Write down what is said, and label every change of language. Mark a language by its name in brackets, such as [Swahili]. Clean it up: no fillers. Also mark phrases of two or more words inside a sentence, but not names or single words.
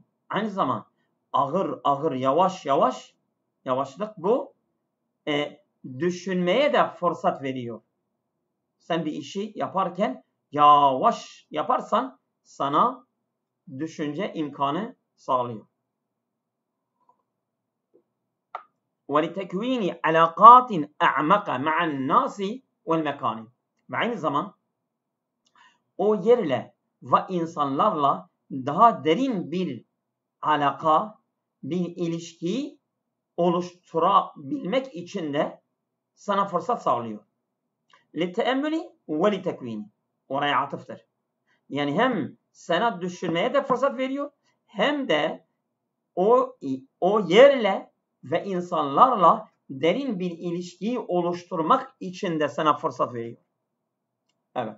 [Turkish] Aynı zaman ağır, yavaşlık bu düşünmeye de fırsat veriyor. Sen bir işi yaparken yavaş yaparsan sana düşünce imkanı sağlıyor. [Arabic] وَلِتَكْوِينِ عَلَاقَاتٍ أَعْمَقَ مَعَ النَّاسِ وَالْمَكَانِ. [Turkish] Ve aynı zaman o yerle ve insanlarla daha derin bir alaka, bir ilişki oluşturabilmek için de sana fırsat sağlıyor. [Arabic] لِتَأَمُّلِ وَلِتَكْوِينِ. [Turkish] Oraya atıftır. Yani hem sana düşünmeye de fırsat veriyor, hem de o yerle ve insanlarla derin bir ilişkiyi oluşturmak için de sana fırsat veriyor. Evet.